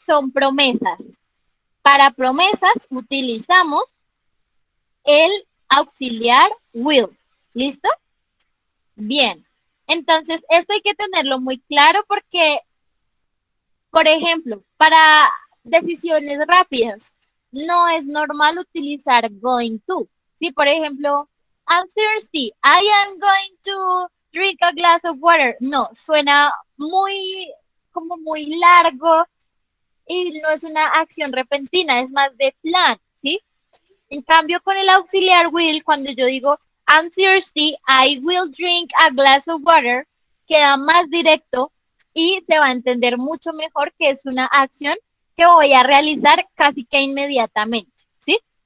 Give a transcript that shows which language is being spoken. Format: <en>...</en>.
<es>Son promesas. Para promesas utilizamos el auxiliar will. ¿Listo? Bien. Entonces, esto hay que tenerlo muy claro porque, por ejemplo, para decisiones rápidas, no es normal utilizar going to. Sí, por ejemplo,</es> <en>I'm thirsty. I am going to drink a glass of water.</en> <es>No, suena como muy largo y no es una acción repentina, es más de plan, ¿sí? En cambio, con el auxiliar will, cuando yo digo</es> <en>I'm thirsty, I will drink a glass of water,</en> <es>queda más directo y se va a entender mucho mejor que es una acción que voy a realizar casi que inmediatamente, ¿sí?</es>